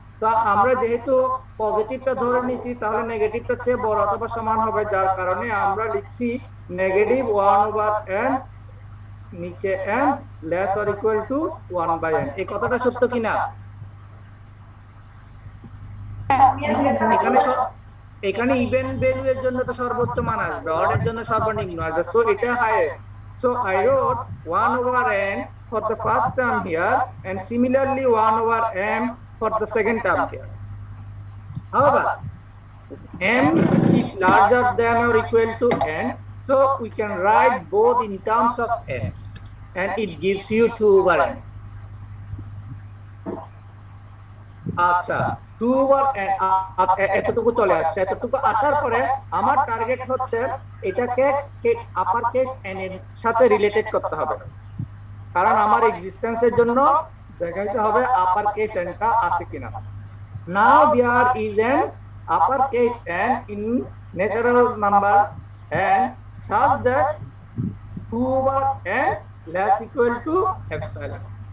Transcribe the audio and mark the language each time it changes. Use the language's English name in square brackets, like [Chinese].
[Bangla] তো আমরা যেহেতু পজিটিভটা ধরে নিছি তাহলে নেগেটিভটা চেয়ে বড় অথবা সমান হবে, যার কারণে আমরা লিখছি নেগেটিভ 1/n নিচে n less or equal to 1/n। এই কথাটা সত্য কিনা? এখানে এখানে ইভেন ভ্যালু এর জন্য তো সর্বোচ্চ মান আসবে, অড এর জন্য সর্বনিম্ন আসবে, সো এটা highest. [English] So I wrote 1/n for the first term here and similarly 1/m for the second term here. However, m is larger than or equal to n, so we can write both in terms of n and it gives you 2/n. [Bangla] আচ্ছা 2/n এতটুকু চলে আসছে। এতটুকু আসার পরে আমার target হচ্ছে এটাকে আপার কেস n এর সাথে রিলেটেড করতে হবে, কারণ আমার এক্সিস্টেন্সের জন্য দেখাইতে হবে আপার কেস n টা আছে কিনা। [English] Now there is an upper case n in natural number n such that 2/n less equal to epsilon।